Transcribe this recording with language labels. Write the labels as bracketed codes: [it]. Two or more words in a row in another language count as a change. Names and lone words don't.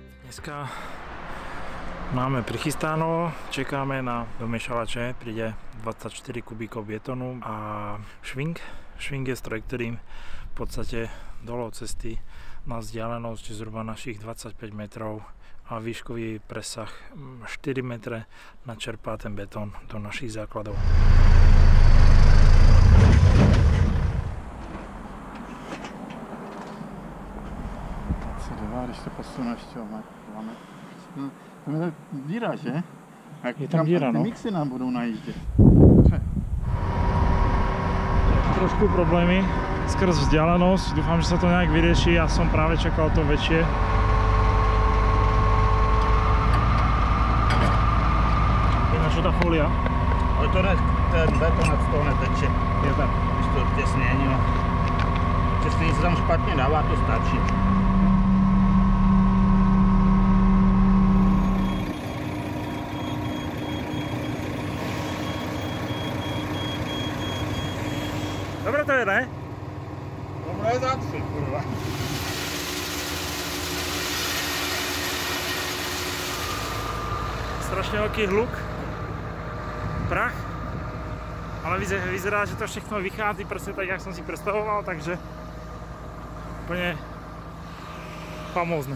[sk] Dneska máme prichystáno, čekáme na domiešavače, príde 24 kubíkov betónu a šving. Šving je stroj, ktorým v podstate dole od cesty má vzdialenosť zhruba našich 25 metrov a výškový presah 4 metre načerpá ten betón do našich základov. [cs] Když to posunu ještě o 2 metry. Tam je díra, že? Je tam díra, no. Mixy nám budou najíždět. [sk] Trošku problémy skrz vzdialenosť, dúfam, že sa to nejak vyrieši, ja som práve čakal to väčšie. Je na čo tá fólia? [cs] Ale to ne, ten beton z toho neteče. Je tak. Když to těsnění, no. Těsnění se tam špatně dává, to stačí. [sk] Dobre to je, ne? Dobre za 3, kurva. Strašne veľký hluk, prach, ale vyzerá, že [cs] to všechno vychází [sk] presne tak, jak som si predstavoval, takže úplne famózne.